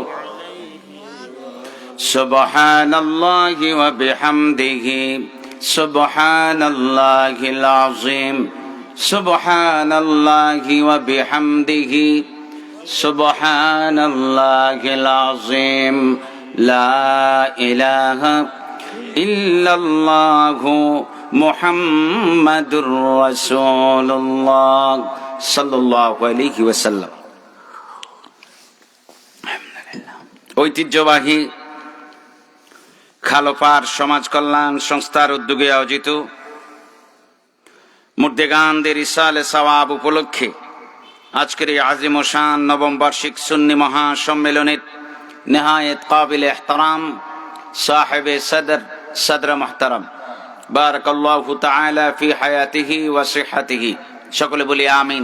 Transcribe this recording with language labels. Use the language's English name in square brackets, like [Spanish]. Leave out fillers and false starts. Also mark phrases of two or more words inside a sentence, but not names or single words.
[Arabic] سبحان اللہ وبحمدہ سبحان اللہ العظیم سبحان اللہ وبحمدہ سبحان اللہ العظیم لا الہ الا اللہ محمد رسول اللہ صلی اللہ علیہ وسلم [Bangla] ঐতিহ্যবাহী খালপাড় সমাজ কল্যাণ সংস্থার উদ্যোগে আয়োজিত মুর্দেগানদের ইসালে সওয়াব উপলক্ষে আজকের এই আজিম ও শান নবম বার্ষিক সুন্নি মহাসম্মেলনের নেহায়েত কাবিল ইহতারাম সাহেবে সদর মুহতারাম [Arabic] بارك الله تعالى في حياته وصحته [Bangla] সকলে বলি আমিন।